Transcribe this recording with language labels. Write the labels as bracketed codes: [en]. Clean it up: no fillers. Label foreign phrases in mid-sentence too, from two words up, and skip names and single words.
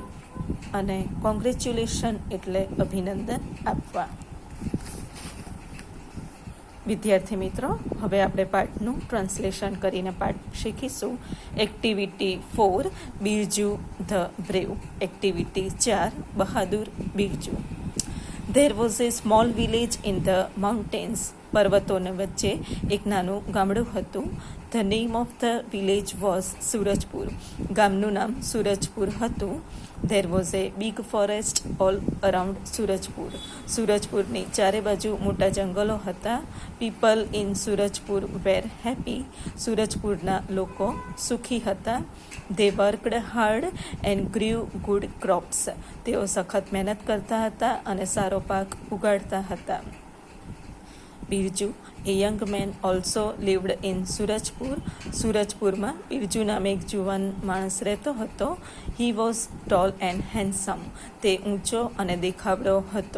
[gu] અને કોંગ્રેચ્યુલેશન એટલે અભિનંદન આપવા. વિદ્યાર્થી મિત્રો, હવે આપણે પાઠનું ટ્રાન્સલેશન કરીને પાઠ શીખીશું. [en] activity 4, Birju the brave. [gu] એક્ટિવિટી 4, બહાદુર બિરજુ. [en] There was a small village in the mountains. [gu] પર્વતોને વચ્ચે એક નાનું ગામડું હતું. [en] The name of the village was સુરજપુર. [gu] ગામનું નામ સુરજપુર હતું. [en] There was a big forest all around સુરજપુર. [gu] સુરજપુરની ચારે બાજુ મોટા જંગલો હતા. [en] People in સુરજપુર were happy. [gu] સુરજપુરના લોકો સુખી હતા. [en] They worked hard and grew good crops. [gu] તેઓ સખત મહેનત કરતા હતા અને સારો પાક ઉગાડતા હતા. [en] Birju a young man also lived in Surajpur. [gu] સુરજપુરમાં બિરજુ નામે એક જુવાન માણસ રહેતો હતો. [en] he was tall and handsome. [gu] તે ઊંચો અને દેખાવડો હતો.